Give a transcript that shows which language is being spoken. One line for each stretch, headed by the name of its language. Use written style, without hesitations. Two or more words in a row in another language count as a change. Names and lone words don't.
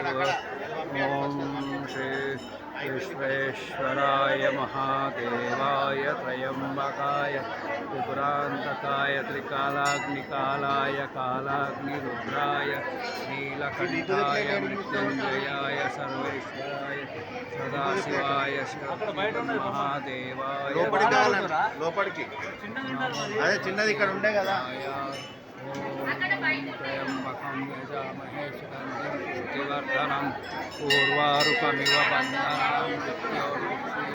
Sanskrit: ओम श्री विश्वेश्वराय महादेवाय त्र्यम्बकाय त्रिपुरान्तकाय त्रिकालाग्निकालाय कालाग्निरुद्राय नीलकण्ठाय मृत्युञ्जयाय सर्वेश्वराय सदाशिवाय श्रीमन्महादेवाय
Telugu: లోపలికి అదే చిన్నది ఇక్కడ ఉండే కదా।
Sanskrit: त्र्यम्बकं यजामहे सुगन्धिं पुष्टिवर्धनम् उर्वारुकमिव बन्धनान् मृत्योर्मुक्षीयमामृतात्।